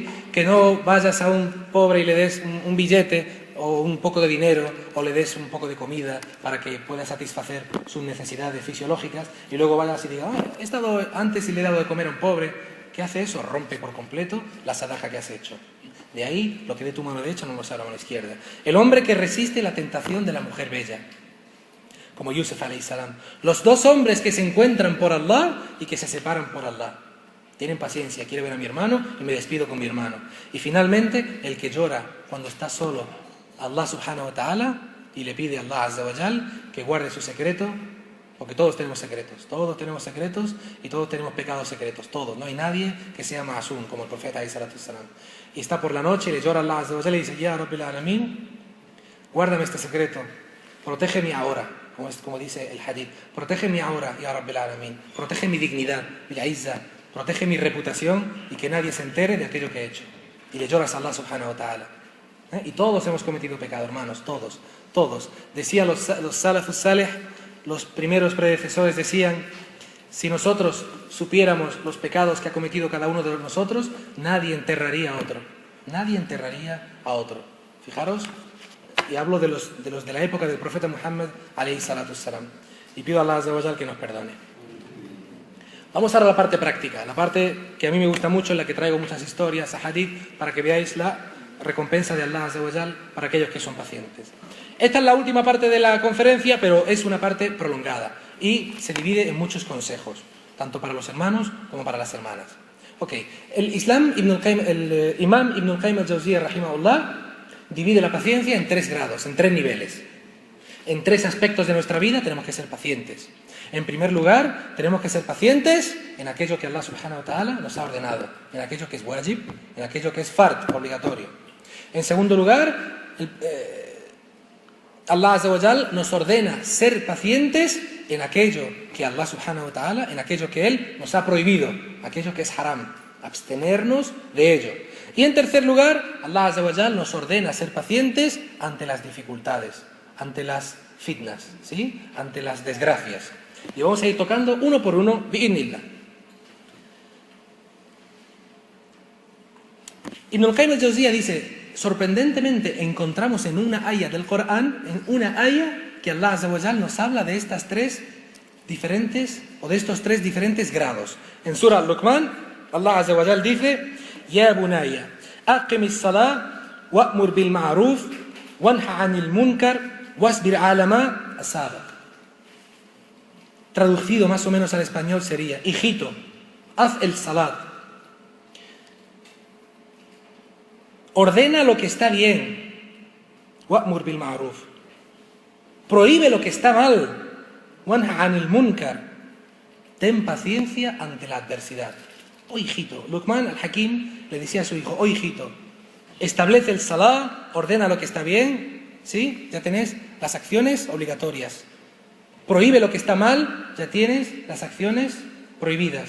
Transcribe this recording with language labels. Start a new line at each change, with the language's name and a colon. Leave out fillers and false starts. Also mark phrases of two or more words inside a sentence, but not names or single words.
Spanish: Que no vayas a un pobre y le des un billete o un poco de dinero o le des un poco de comida para que pueda satisfacer sus necesidades fisiológicas y luego vayas y digas, he estado antes y le he dado de comer a un pobre. ¿Qué hace eso? Rompe por completo la sadaqa que has hecho. De ahí, lo que dé tu mano derecha no lo sabe la mano izquierda. El hombre que resiste la tentación de la mujer bella, como Yusuf
Arabic: عليه السلام.
Spanish: Los dos hombres que se encuentran por Allah y que se separan por Allah. Tienen paciencia, quiero ver a mi hermano y me despido con mi hermano. Y finalmente, el que llora cuando está solo a Allah
Arabic: سبحانه وتعالى
Spanish: y le pide a Allah
Arabic: عز وجل
Spanish: que guarde su secreto, porque todos tenemos secretos y todos tenemos pecados secretos, todos. No hay nadie que sea ma'asum, como el profeta
Arabic: عليه الصلاة والسلام.
Spanish: Y está por la noche y le llora a Allah
Arabic: عز وجل
Spanish: y dice,
Arabic: يا رب العالمين,
Spanish: guárdame este secreto, protégeme ahora. Como dice el hadith, protégeme ahora,
Arabic: يا رب العالمين,
Spanish: protege mi dignidad, mi izza, protege mi reputación y que nadie se entere de aquello que he hecho. Y le lloras a Allah
Arabic: سبحانه وتعالى.
Spanish: Y todos hemos cometido pecado, hermanos, todos. Decían los
Arabic: السلف الصالح,
Spanish: los primeros predecesores decían, si nosotros supiéramos los pecados que ha cometido cada uno de nosotros, nadie enterraría a otro. Fijaros. Y hablo de los de la época del profeta Muhammad
Arabic: عليه الصلاة والسلام.
Spanish: Y pido a Allah
Arabic: عز وجل
Spanish: que nos perdone. Vamos ahora a la parte práctica, la parte que a mí me gusta mucho, en la que traigo muchas historias, hadith, para que veáis la recompensa de Allah
Arabic: عز وجل
Spanish: para aquellos que son pacientes. Esta es la última parte de la conferencia, pero es una parte prolongada y se divide en muchos consejos, tanto para los hermanos como para las hermanas. El Imam Ibn al-Qayyim al-Jawziyya rahimahullah divide la paciencia en 3 grados, en 3 niveles. En 3 aspectos de nuestra vida tenemos que ser pacientes. En primer lugar, tenemos que ser pacientes en aquello que Allah
Arabic: سبحانه وتعالى
Spanish: nos ha ordenado, en aquello que es wajib, en aquello que es fard, obligatorio. En segundo lugar, Allah
Arabic: عز وجل
Spanish: nos ordena ser pacientes en aquello que Allah
Arabic: سبحانه وتعالى,
Spanish: en aquello que Él nos ha prohibido, aquello que es haram, abstenernos de ello. Y en tercer lugar, Allah
Arabic: عز وجل
Spanish: nos ordena ser pacientes ante las dificultades, ante las fitnas, ¿sí? Ante las desgracias. Y vamos a ir tocando uno por uno, bi'idhnillah. Ibn al-Qayyim al-Jawziyya dice, sorprendentemente encontramos en una aya del Corán, que Allah
Arabic: عز وجل
Spanish: nos habla de estas 3 diferentes, o de estos 3 diferentes grados. En Surah Al-Luqman, Allah
Arabic: عز وجل
Spanish: dice,
Arabic: يا بني، أقم الصلاة، وأمر بالمعروف، وانه عن المنكر، واصبر على ما أصابك.
Spanish: Traducido más o menos al español sería, hijito, haz el salat, ordena lo que está bien,
Arabic: وأمر بالمعروف,
Spanish: prohíbe lo que está mal,
Arabic: وانه عن المنكر,
Spanish: ten paciencia ante la adversidad. Oh hijito, Luqman al-Hakim le decía a su hijo, oh hijito, establece el salah, ordena lo que está bien, ¿sí? Ya tenés las acciones obligatorias. Prohíbe lo que está mal, ya tienes las acciones prohibidas.